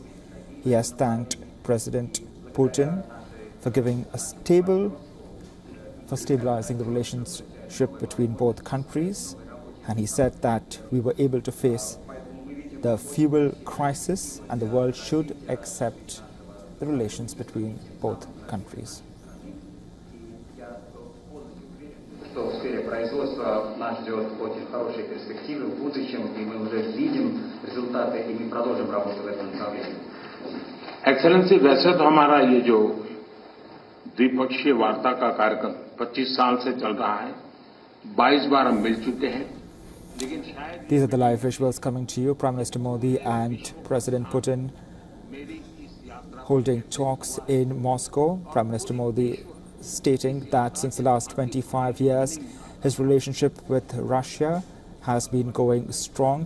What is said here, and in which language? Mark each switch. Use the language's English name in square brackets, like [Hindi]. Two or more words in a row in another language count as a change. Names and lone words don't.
[English] He has thanked President Putin for stabilizing the relationship between both countries, and he said that we were able to face the fuel crisis and the world should accept the relations between both countries. [Russian] В сфере производства нас ждет очень хорошие перспективы в будущем, и мы уже видим результаты, и мы продолжим работу в этом направлении. [Hindi] एक्सेलेंसी, वैसे तो हमारा ये जो द्विपक्षीय वार्ता का कार्यक्रम 25 साल से चल रहा है, 22 बार हम मिल चुके हैं. [English] These are the live visuals coming to you. Prime Minister Modi and President Putin holding talks in Moscow. Prime Minister Modi stating that since the last 25 years, his relationship with Russia has been going strong.